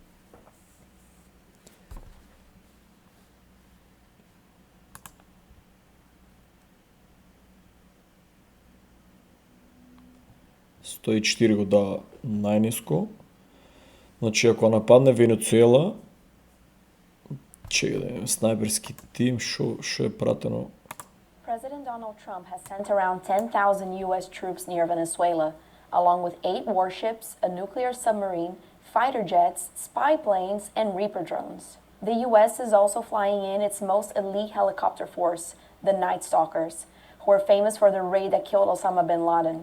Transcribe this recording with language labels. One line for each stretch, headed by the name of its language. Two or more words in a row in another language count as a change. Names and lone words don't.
Macedonian: $104 го дава најниско. Значи ако нападне Венецуела, чекај да имаме снайперски тим, што е пратено.
English: President Donald Trump has sent around 10,000 U.S. troops near Venezuela, along with 8 warships, a nuclear submarine, fighter jets, spy planes, and Reaper drones. The U.S. is also flying in its most elite helicopter force, the Night Stalkers, who are famous for the raid that killed Osama bin Laden.